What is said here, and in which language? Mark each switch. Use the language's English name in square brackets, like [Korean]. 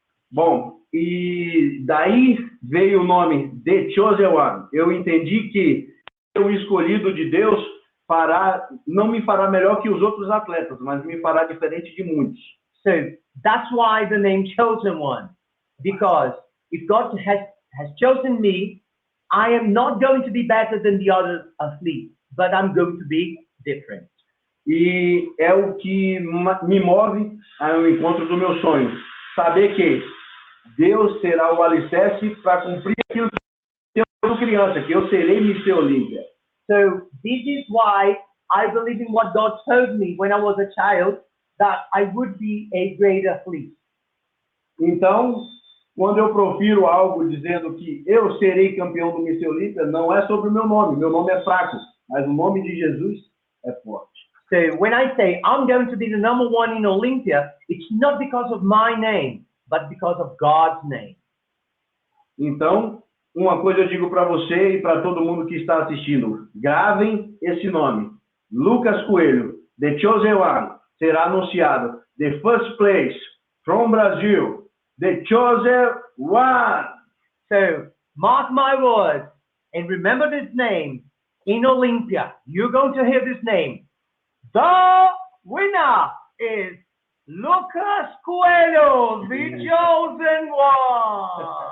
[Portuguese] Bom, e daí veio o nome The Chosen One. Eu entendi que o escolhido de Deus não me fará melhor que os outros atletas, mas me fará diferente de muitos. [English] So that's why the name Chosen One, because if God has chosen me, I am not going to be better than the other athletes, but I'm going to be different. [Portuguese] E é o que me move ao encontro do meu sonho. Saber que Deus será o alicerce para cumprir aquilo que eu criança, que eu serei Mr.Olympia. [English] So this is why I believe in what God told me when I was a child, that I would be a great athlete. [Portuguese] Então, quando eu profiro algo dizendo que eu serei campeão do Mr.Olympia, não é sobre o meu nome é fraco. mas o nome de Jesus é forte. [English] So when I say I'm going to be the #1 in Olympia, it's not because of my name, but because of God's name. [Portuguese] Então, uma coisa eu digo para você e para todo mundo que está assistindo, gravem esse nome. Lucas Coelho, The Chosen One, será anunciado. [English] The first place from Brazil, The Chosen One. So mark my words and remember this name. In Olympia, you're going to hear this name. The winner is Lucas Coelho, the chosen one.